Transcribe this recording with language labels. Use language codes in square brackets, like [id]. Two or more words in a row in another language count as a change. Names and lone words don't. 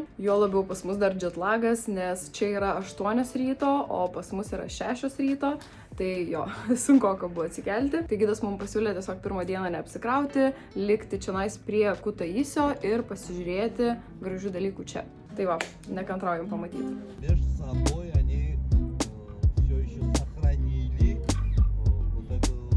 [lt] Jo labiau pas mus dar jetlagas, nes čia yra 8 ryto, o pas mus yra 6 ryto. Tai jo, sunkoka buvo atsikelti. Tai gidas mums pasiūlė tiesiog pirmą dieną neapsikrauti, likti čionais prie Kutaisio ir pasižiūrėti gražių dalykų čia. Tai va, nekantraujam pamatyti. [ru] Между собой они все еще сохранили вот эту...